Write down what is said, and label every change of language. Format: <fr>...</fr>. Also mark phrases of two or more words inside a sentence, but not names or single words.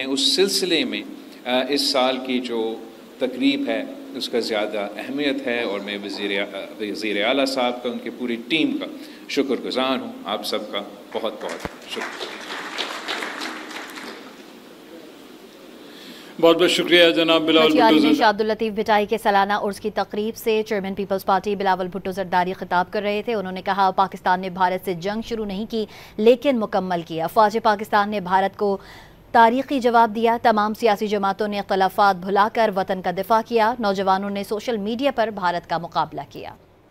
<ur>اس سلسلے میں اس سال کی جو تقریب ہے اس کا زیادہ اہمیت ہے، اور میں وزیرِ اعلیٰ صاحب کا، ان کی پوری ٹیم کا شکرگزار ہوں. آپ سب کا بہت بہت شکریہ. بہت بہت شکریہ جناب بلاول بھٹو. شاہ عبداللطیف بھٹو کے سالانہ عرس کی تقریب سے چیئرمین پیپلز پارٹی بلاول بھٹو زرداری خطاب کر رہے تھے. انہوں نے کہا، پاکستان نے بھارت سے جنگ شروع نہیں کی لیکن مکمل کیا. فوجِ پاکستان نے بھارت کو تاریخی جواب دیا. تمام سیاسی جماعتوں نے اختلافات بھلا کر وطن کا دفاع کیا. نوجوانوں نے سوشل میڈیا پر بھارت کا مقابلہ کیا.</ur>